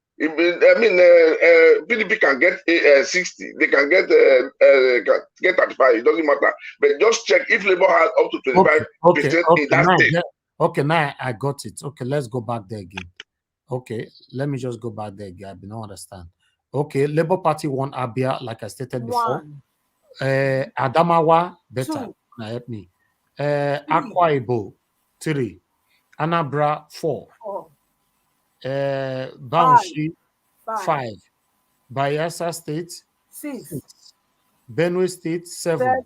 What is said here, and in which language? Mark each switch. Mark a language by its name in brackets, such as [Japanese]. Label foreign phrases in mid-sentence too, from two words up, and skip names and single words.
[English] PDP can get 60, they can get 35, it doesn't matter. But just check if Labour has up to 25% in that state. Okay, now I got it. Okay, let's go back there again. Okay, let me just go back there again. I don't understand. Okay, Labour Party won Abia, like I stated before. Adamawa, better. Now help me. Akwa Ibom, 3. Anambra, 4. Bauchi, 5. Bayelsa State, 6. Benue State, 7.